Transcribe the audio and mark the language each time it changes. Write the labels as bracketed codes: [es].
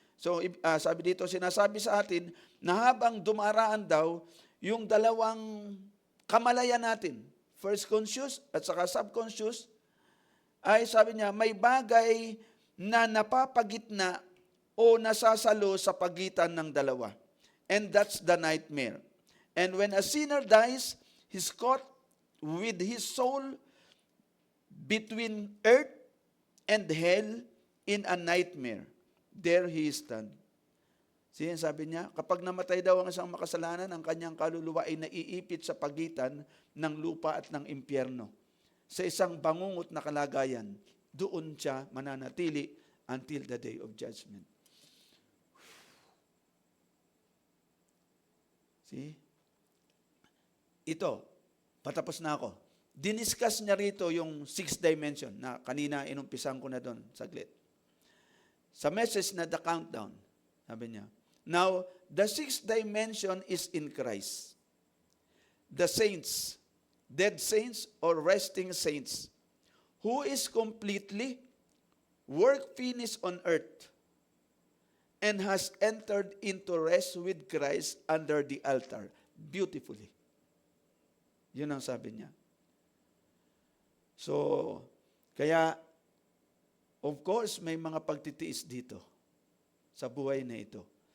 [tl] So, sabi dito, sinasabi sa atin na habang dumaraan daw yung dalawang kamalayan natin, [en] first conscious [tl] at saka subconscious, ay sabi niya, may bagay na napapagitna o nasasalo sa pagitan ng dalawa. [en] And that's the nightmare. And when a sinner dies, he's caught with his soul between earth and hell in a nightmare. There he stands. [tl] Sabi niya, kapag namatay daw ang isang makasalanan, ang kanyang kaluluwa ay naiipit sa pagitan ng lupa at ng impyerno. Sa isang bangungot na kalagayan, doon siya mananatili [en] until the day of judgment. [tl] See? Ito, patapos na ako. Diniscuss niya rito yung 6th dimension na kanina inumpisan ko na doon, saglit. Sa message na The Countdown, sabi niya, [en] now, the 6th dimension is in Christ. The saints, dead saints or resting saints, who is completely work finished on earth and has entered into rest with Christ under the altar. Beautifully. [tl] Yun ang sabi niya. So, kaya, of course, may mga pagtitiis dito sa buhay na ito.